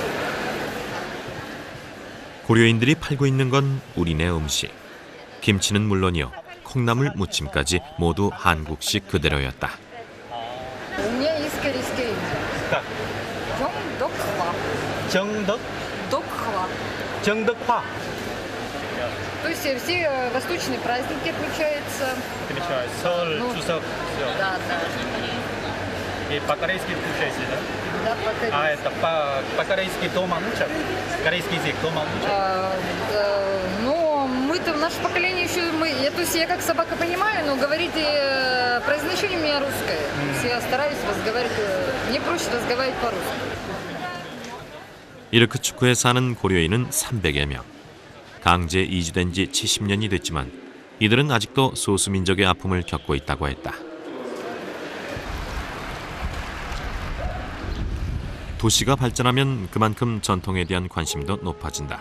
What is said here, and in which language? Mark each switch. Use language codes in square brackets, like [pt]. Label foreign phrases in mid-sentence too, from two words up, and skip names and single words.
[ko] 고려인들이 팔고 있는 건 우리네 음식. 김치는 물론이요, 콩나물 무침까지 모두 한국식 그대로였다. 정덕? 정덕화. [ru] То есть все восточные праздники отмечаются. [ko] 설, 추석. [ru] Да, да. И по-корейски включаете, да? Да, по-корейски. А это по-корейски дома учат? Корейский язык дома учат? Ну, мы-то, наше поколение еще, то есть я как собака понимаю, но говорить, произношение у меня русское. Я стараюсь разговаривать, мне проще разговаривать по-русски. [ko] 이르크츠크에 사는 고려인은 300여 명. 강제 이주된 지 70년이 됐지만 이들은 아직도 소수민족의 아픔을 겪고 있다고 했다. 도시가 발전하면 그만큼 전통에 대한 관심도 높아진다.